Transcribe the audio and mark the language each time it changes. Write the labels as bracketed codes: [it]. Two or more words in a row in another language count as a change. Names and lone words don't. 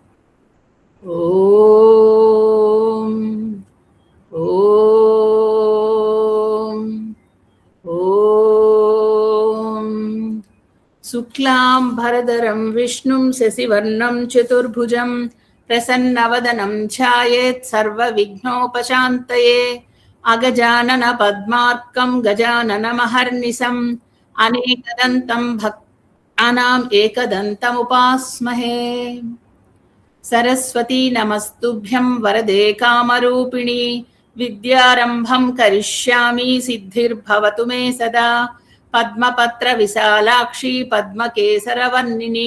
[sa] ఓం ఓం ఓం శుక్లాం భరధరం విష్ణుం శశివర్ణం చతుర్భుజం ప్రసన్నవదనం ఛాయేత్ సర్వ విఘ్నోపశాంతయే అగజానన పద్మార్కం గజానన మహర్నిశం गणानाम् एकदन्तमुपास्महे। सरस्वती नमस्तुभ्यं वरदे कामरूपिणी। विद्यारम्भं करिष्यामि सिद्धिर्भवतु मे सदा। पद्मपत्र विशालाक्षी पद्मकेसरवर्णिनी।